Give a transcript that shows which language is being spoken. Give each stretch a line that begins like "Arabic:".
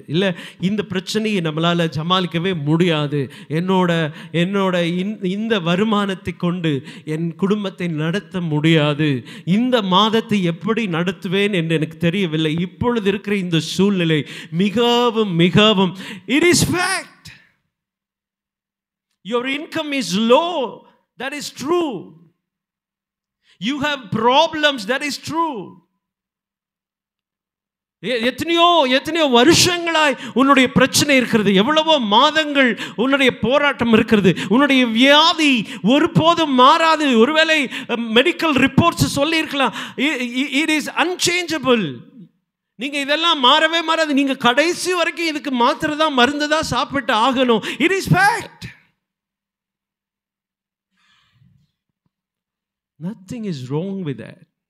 Tamil: இல்லை, இந்த பிரச்சனையை நம்மளால் சமாளிக்கவே முடியாது. என்னோட இந்த வருமானத்தை கொண்டு என் குடும்பத்தை நடத்த முடியாது. இந்த மாதத்தை எப்படி நடத்துவேன் என்று எனக்கு தெரியவில்லை. இப்பொழுது இருக்கிற இந்த சூழ்நிலை மிகவும் மிகவும்,
English: It is fact. Your income is low, that is true. You have problems, that is true.
Tamil: எத்தனையோ வருஷங்களாய் உன்னுடைய பிரச்சனை இருக்கிறது, எவ்வளவோ மாதங்கள் உன்னுடைய போராட்டம் இருக்கிறது. உன்னுடைய வியாதி ஒருபோதும் மாறாது. ஒருவேளை மெடிக்கல் ரிப்போர்ட்ஸ் சொல்லியிருக்கலாம்,
English: It is unchangeable.
Tamil: நீங்க இதெல்லாம் மாறவே மாறாது. நீங்க கடைசி வரைக்கும் இதுக்கு மாத்திரை தான், மருந்து தான் சாப்பிட்டு ஆகணும்.
English: It is fact. Nothing is wrong with that.